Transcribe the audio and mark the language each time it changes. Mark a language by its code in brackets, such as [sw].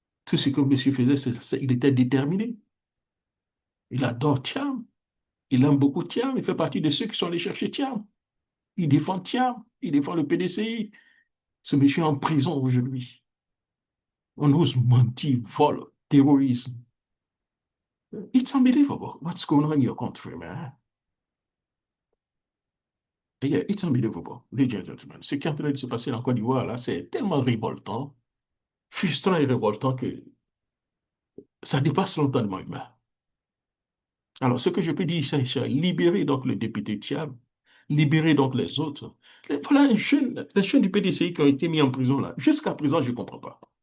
[fr] Tout ce que monsieur faisait, il était déterminé. Il adore Thiam. Il aime beaucoup Thiam. Il fait partie de ceux qui sont allés chercher Thiam. Il défend Thiam. Il défend le PDCI. Ce monsieur est en prison aujourd'hui. On ose mentir, vol, terrorisme. [en] It's unbelievable what's going on in your country, man. Yeah, it's unbelievable, ladies and gentlemen. [fr] Ce qui est en train de se passer en Côte d'Ivoire, là, c'est tellement révoltant, frustrant et révoltant que ça dépasse l'entendement humain. Alors, ce que je peux dire, c'est libérer donc le député Thiam, libérer donc les autres. Voilà les jeunes du PDCI qui ont été mis en prison là. Jusqu'à présent, je ne comprends pas.